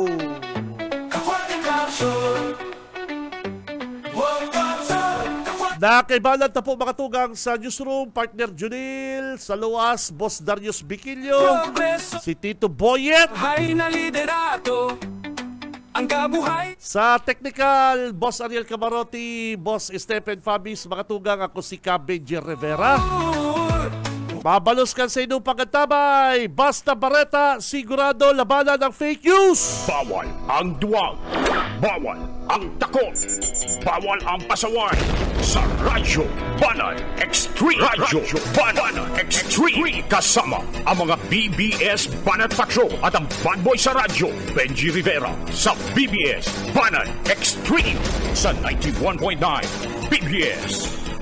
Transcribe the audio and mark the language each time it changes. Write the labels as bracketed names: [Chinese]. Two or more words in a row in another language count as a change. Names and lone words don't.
[Bikol] Nakaibalan na po mga tugang sa newsroom, partner Junil, sa Luas, Boss Darius Biquillo, si Tito Boyet, sa technical, Boss Ariel Camarotti, Boss Stephen Fabis, mga tugang, ako si Benji Rivera. Mabalos kan sa inyong pagkatabay, basta bareta, sigurado labanan ng fake news. [Filipino] Bawal ang duwag, bawal ang takot, bawal ang pasaway sa Radyo Banat Extreme. Radyo Banat Extreme. Kasama ang mga BBS Banat Patrol at ang bad boy sa radyo, Benji Rivera, sa BBS Banat Extreme sa 91.9 BBS.